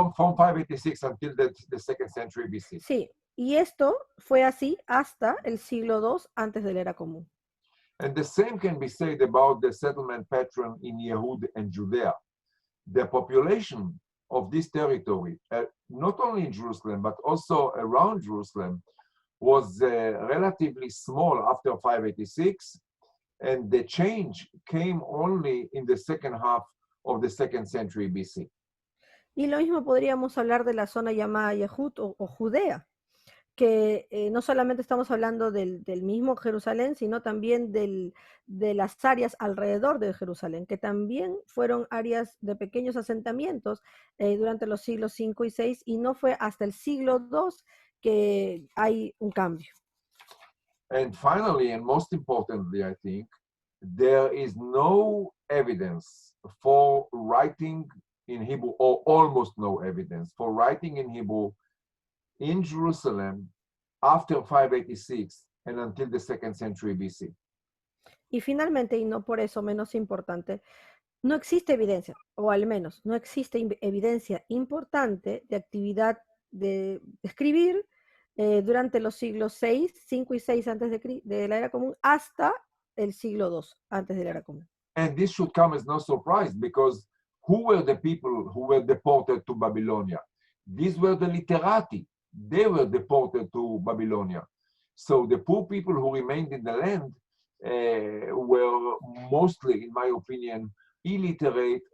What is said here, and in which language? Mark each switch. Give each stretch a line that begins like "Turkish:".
English: From 586 until the 2nd century BC.
Spanish: Sí, y esto fue así hasta el siglo II antes de la era común.
English: And the same can be said about the settlement pattern in Yehud and Judea. The population of this territory, not only in Jerusalem, but also around Jerusalem, was relatively small after 586, and the change came only in the second half of the 2nd century BC.
Spanish: Y lo mismo podríamos hablar de la zona llamada Yehud o Judea, que no solamente estamos hablando del mismo Jerusalén, sino también de las áreas alrededor de Jerusalén, que también fueron áreas de pequeños asentamientos durante los siglos 5 y 6, y no fue hasta el siglo II que hay un cambio.
English: And finally, and most importantly, I think, there is no evidence for writing in Hebrew, or almost no evidence for writing in Hebrew in Jerusalem after 586 and until the 2nd century BC.
Spanish: Y finalmente, y no por eso menos importante, no existe evidencia, o al menos no existe evidencia importante de actividad de escribir durante los siglos 6, 5 y 6 antes de la era común hasta el siglo 2 antes de la era común.
English: And this should come as no surprise, because who were the people who were deported to Babylonia? These were the literati. They were deported to Babylonia. So the poor people who remained in the land were mostly, in my opinion, illiterate.